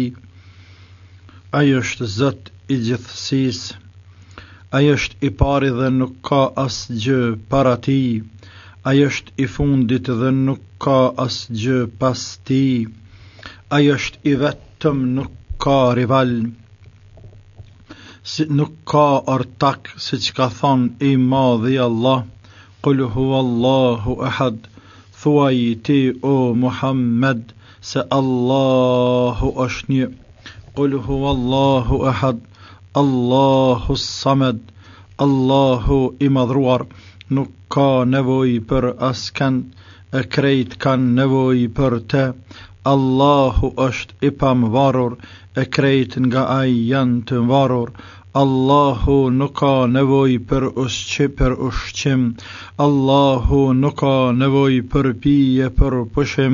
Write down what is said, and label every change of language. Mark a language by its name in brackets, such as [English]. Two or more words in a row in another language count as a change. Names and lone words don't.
[Albanian] Ai është Zot i gjithësisë, ai është i pari dhe nuk ka asgjë para Tij, ai është i fundit dhe nuk ka asgjë pas Tij, ai është i vetëm, nuk ka rival, nuk ka ortak, siç ka thënë i madhi Allah, [Arabic] قل هو الله أحد, [Albanian] thuaj ti o Muhammed se Allahu është një. [Arabic] قل هو الله أحد الله الصمد, [Albanian] Allahu i madhruar, nuk ka nevojë për askënd, e krejt kanë nevojë për të. Allahu është i pavarur, e krejt nga ai janë të varur. Allahu nuk ka nevojë për ushqim, Allahu nuk ka nevojë për pije, për pushim.